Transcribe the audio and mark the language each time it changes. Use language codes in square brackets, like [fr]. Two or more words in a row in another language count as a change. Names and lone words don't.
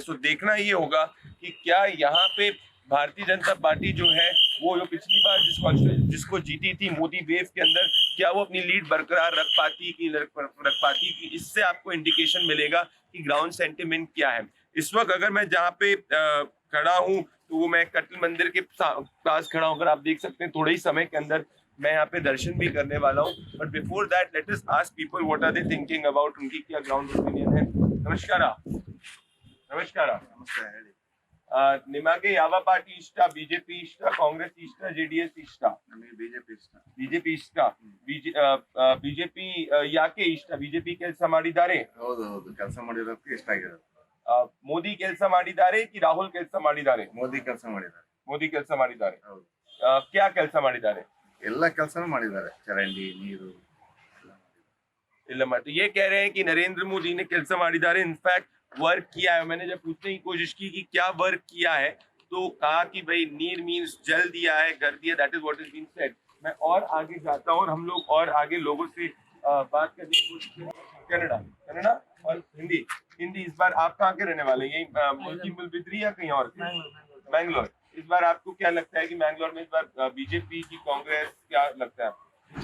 [hi] सो देखना ये होगा कि क्या यहाँ पे भारतीय जनता पार्टी जो है वो जो पिछली बार जिसको जीती थी मोदी वेव के अंदर, क्या वो अपनी लीड बरकरार रख पाती कि इससे आपको इंडिकेशन मिलेगा कि [en] ground sentiment [hi] क्या है। इस वक्त अगर मैं जहाँ पे खड़ा हूँ तो वो मैं कटल मंदिर के पास खड़ा हूँ। अगर आप देख सकते हैं थोड़े ही समय के अंदर मैं यहाँ पे दर्शन भी करने वाला हूँ। [en] but before that let us ask people what are they thinking about, [hi] उनकी क्या [en] ground opinion है। [kn] नमस्कार। ನಿಮಗೆ ಯಾವ ಪಾರ್ಟಿ ಇಷ್ಟ? ಬಿಜೆಪಿ ಇಷ್ಟ, ಕಾಂಗ್ರೆಸ್ ಇಷ್ಟ, ಜೆಡಿಎಸ್ ಇಷ್ಟ? ನಮಗೆ ಬಿಜೆಪಿ ಇಷ್ಟ. ಬಿಜೆಪಿ ಯಾಕೆ ಇಷ್ಟ? ಬಿಜೆಪಿ ಕೆಲಸ ಮಾಡಿದ್ದಾರೆ? ಹೌದು, ಕೆಲಸ ಮಾಡಿರೋದಕ್ಕೆ ಇಷ್ಟ ಆಗಿರೋದು. ಮೋದಿ ಕೆಲಸ ಮಾಡಿದ್ದಾರೆ ಕಿ ರಾಹುಲ್ ಕೆಲಸ ಮಾಡಿದ್ದಾರೆ? ಮೋದಿ ಕೆಲಸ ಮಾಡಿದ್ದಾರೆ. ಮೋದಿ ಕೆಲಸ ಮಾಡಿದ್ದಾರೆ. ಹೌದು. क्या ಕೆಲಸ ಮಾಡಿದ್ದಾರೆ? ಎಲ್ಲ ಕೆಲಸನೂ ಮಾಡಿದ್ದಾರೆ, ಚರಂಡಿ, ನೀರು ಇಲ್ಲ ಮತ್ತೆ [hi] ये कह रहे हैं कि नरेंद्र मोदी ने [kn] ಕೆಲಸ ಮಾಡಿದ್ದಾರೆ, [en] in fact work [hi] किया है। मैंने जब पूछने की कोशिश की कि क्या वर्क किया है तो कहा कि भाई नीर मीन्स जल दिया है, घर दिया, [en] that is what is been said. [hi] मैं और आगे जाता हूँ और हम लोग और आगे लोगों से बात करने की कोशिश करें। कन्नड़ा और हिंदी। इस बार आप कहाँ के रहने वाले हैं? यही मुल्की मुलबिद्री या कहीं और? मैंगलोर। इस बार आपको क्या लगता है कि मैंगलोर में इस बार बीजेपी की कांग्रेस, क्या लगता है?